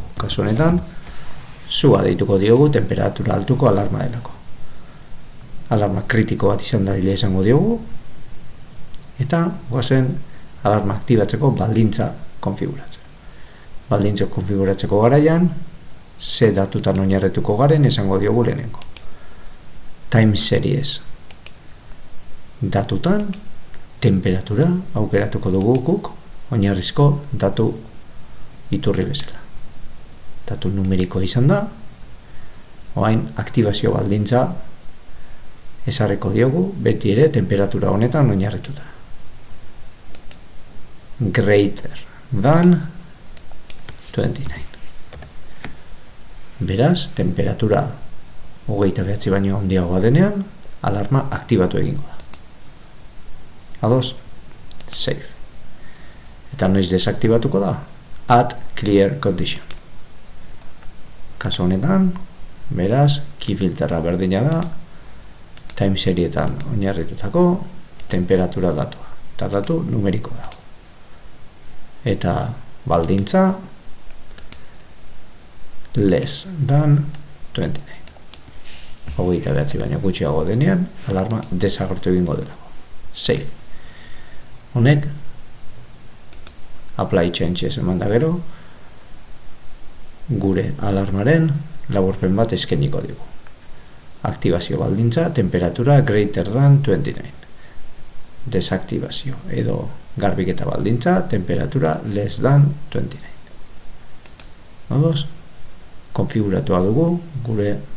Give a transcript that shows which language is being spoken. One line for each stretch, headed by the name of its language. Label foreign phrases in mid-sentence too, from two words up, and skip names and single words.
Basque: Kasu honetan, sua deituko diogu temperatura altuko alarma delako. Alarma kritiko bat izan dadile esango diogu eta goazen alarma aktibatzeko baldintza konfiguratzen. Baldintza konfiguratzeko garaian ze datutan oinarretuko garen esango diogu lehenengo.
English: Time series
Basque: datutan temperatura aukeratuko dugu guk oinarrizko datu iturri bezala. Datu numerikoa izan da, orain aktibazio baldintza ezarriko diogu beti ere temperatura honetan oinarrituta.
English: Greater than 29.
Basque: Beraz, temperatura 29 baino handiagoa denean, alarma aktibatu egingo da. Ados, save. Eta noiz desaktibatuko da?
English: Add clear condition.
Basque: Kasu honetan, beraz,
English: key filterra
Basque: berdina da,
English: time serietan
Basque: oinarritutako temperatura datua. Eta datu numeriko dago. Eta baldintza
English: less than
Basque: 29. 29 baino gutxiago denean, alarma desagertu egingo delako. Save. Honek
English: apply changes
Basque: eman da gero gure alarmaren laburpen bat eskainiko digu. Aktibazio baldintza, temperatura
English: greater than
Basque: 29. Desaktibazio edo garbiketa baldintza, temperatura
English: less than
Basque: 29. Odos, konfiguratua dugu gure